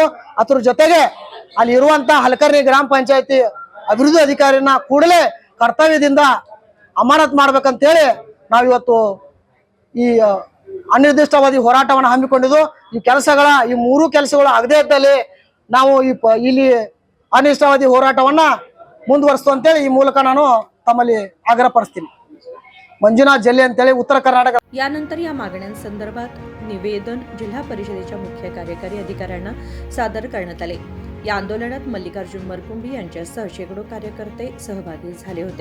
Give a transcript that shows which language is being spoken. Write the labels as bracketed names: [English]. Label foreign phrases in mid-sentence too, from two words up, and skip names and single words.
[Kannada] ಅದ್ರ ಜೊತೆಗೆ ಅಲ್ಲಿ ಇರುವಂತ ಹಲಕರ್ಣಿ ಗ್ರಾಮ ಪಂಚಾಯತಿ ಅಭಿವೃದ್ಧಿ ಅಧಿಕಾರಿನ ಕೂಡಲೇ ಕರ್ತವ್ಯದಿಂದ ಅಮಾನತ್ ಮಾಡ್ಬೇಕಂತ ಹೇಳಿ ನಾವಿವತ್ತು ಈ ಅನಿರ್ದಿಷ್ಟಾವಧಿ ಹೋರಾಟವನ್ನು ಹಮ್ಮಿಕೊಂಡಿದ್ದು। ಈ 3 ಕೆಲಸಗಳು ಆಗದೇ ಇದ್ದಲ್ಲಿ ನಾವು ಇಲ್ಲಿ ಅನಿರ್ದಿಷ್ಟಾವಧಿ ಹೋರಾಟವನ್ನ ಮುಂದುವರಿಸುವಂತೇಳಿ ಈ ಮೂಲಕ ನಾನು ತಮ್ಮಲ್ಲಿ ಆಗ್ರಹಪಡಿಸ್ತೀನಿ। मंजुनाथ झल्ली ಅಂತೇಳಿ उत्तर कर्नाटक। [Marathi] यानंतर या मागण्यांसंदर्भात निवेदन जिल्हा परिषदेच्या मुख्य कार्यकारी अधिकाऱ्यांना सादर करण्यात आले। या आंदोलनात मल्लिकार्जुन मरकुंडी यांच्यासह शेकडो कार्यकर्ते सहभागी झाले होते।